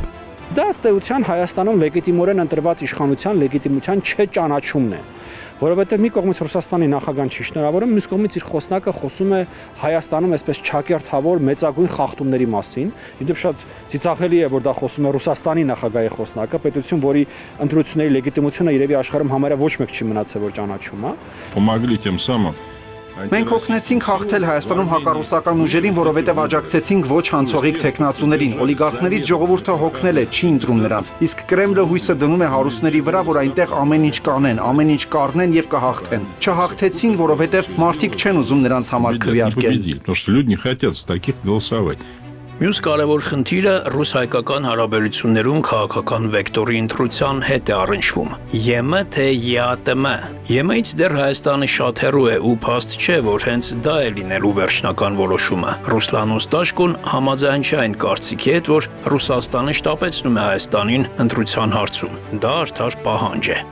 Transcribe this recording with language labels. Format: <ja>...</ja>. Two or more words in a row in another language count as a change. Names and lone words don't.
<hy>Դա ըստ էության Հայաստանում լեգիտիմորեն ընտրված իշխանության լեգիտիմության չճանաչումն է։ Որովհետև մի կողմից Ռուսաստանի նախագահան չի շնորհավորում, մյուս կողմից իր խոսնակը խոսում է Հայաստանում այսպես չակերտավոր մեծագույն խախտումների մասին։ Իդեպ շատ ծիծաղելի է, որ դա խոսում է Ռուսաստանի նախագահի խոսնակը, պետություն, որի ընտրությունների լեգիտիմությունը երևի աշխարհում համարյա ոչ մեկ չի մնացել, որ ճանաչում, հա։</hy> <ru>Помогли тем самым.</ru> <hy>Մենք օգնեցինք հաղթել Հայաստանում հակառուսական ուժերին, որովհետև աջակցեցինք ոչ հանցողիկ թեկնածուներին։ Օլիգարխներից ժողովուրդը հոգնել է, չի ընտրում նրանց։ Իսկ Կրեմլը հույսը դնում է հարուստների վրա, որ այնտեղ ամեն ինչ կանեն, ամեն ինչ կառնեն եւ կհաղթեն։ Չհաղթեցին, որովհետև մարդիկ չեն ուզում նրանց համար քվեարկել։</hy> <ru>Потому что люди не хотят за таких голосовать.</ru> <hy>Մյուս կարևոր խնդիրը ռուս-հայկական հարաբերություններում քաղաքական վեկտորի ընտրության հետ է առնչվում։ ԵՄ թե ԵԱՏՄ։ ԵՄ-ից դեռ Հայաստանը շատ հեռու է ու փաստ չէ, որ հենց դա է լինելու վերջնական որոշումը։ Ռուսլան Ոստաշկոն համաձայն չէ այն կարծիքի հետ, որ Ռուսաստանը շտապեցնում է Հայաստանին ընտրության հարցում։ Դա արդար պահանջ է։</hy>